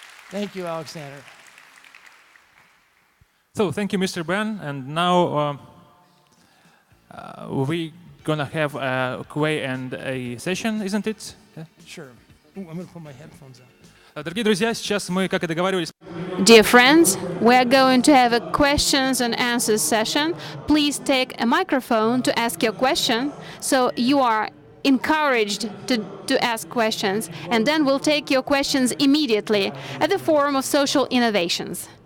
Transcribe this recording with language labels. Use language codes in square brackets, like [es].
[en] Thank you, Alexander. So thank you, Mr. Ben. And now we're gonna have a Q&A session, isn't it? Yeah? Sure. Ooh, I'm gonna put my headphones on. [ru] Дорогие друзья, сейчас мы, как и договаривались, [en] Dear friends, we are going to have a questions and answers session. Please take a microphone to ask your question, so you are encouraged to ask questions, and then we'll take your questions immediately at the Forum of Social Innovations.